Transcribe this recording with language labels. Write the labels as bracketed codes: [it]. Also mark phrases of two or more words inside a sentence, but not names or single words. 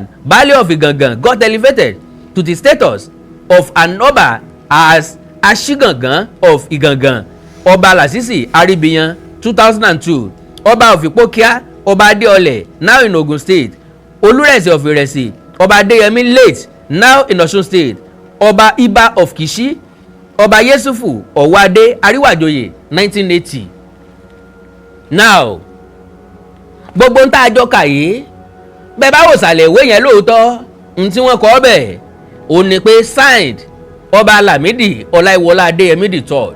[en] Baálẹ̀ of Ìgàngàn got elevated to the status of an Ọba as Aṣígàngán of Ìgàngàn. Ọba Lásìsì Aríbíyan 2002. Ọba of Ìpókíà Ọba Adéọlẹ̀ now in Ogun state. Olúrẹ̀sì of Ìrẹsì Ọba Adéyẹmí late now in Ọ̀ṣun state. Ọba Iba of Kìṣí Ọba Yẹ́sùfù Ọ̀wádé Aríwàjòyè 1980. [yo] Now gbogbo ń tá a jọ kà yìí bẹ́ẹ̀ bá wò sàlẹ̀ ìwé yẹn lóòótọ́ n tí wọ́n kọ́ bẹ̀ ò ní pé signed Ọba Lamidi Ọláìwọlá Adéyẹmí III.